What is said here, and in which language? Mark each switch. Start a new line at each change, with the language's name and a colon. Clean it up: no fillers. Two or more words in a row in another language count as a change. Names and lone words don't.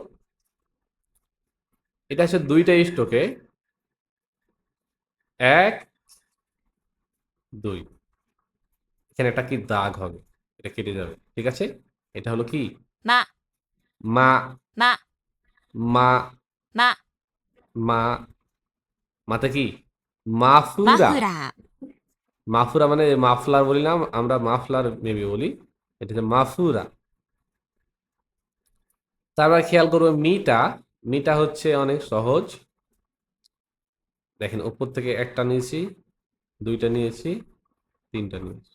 Bangla: এটা হচ্ছে 2টা স্ট্রোকে, 1, 2। এখানে একটা কি দাগ হবে, এটা কেটে যাবে, ঠিক আছে। এটা হলো কি
Japanese: ま、
Bangla: মা।
Japanese: ま、
Bangla: মা।
Japanese: ま、
Bangla: মা। মাতে কি
Japanese: マ
Bangla: মাফুরা।
Japanese: フラー、
Bangla: মাফুরা মানে মাফলার বলি না আমরা, মাফলার মেবি বলি। এটা হচ্ছে মাফুরা। তারপর খেয়াল করবো মিটা। মিটা হচ্ছে অনেক সহজ। দেখেন উপর থেকে একটা নিয়েছি, দুইটা নিয়েছি, তিনটা নিয়েছি।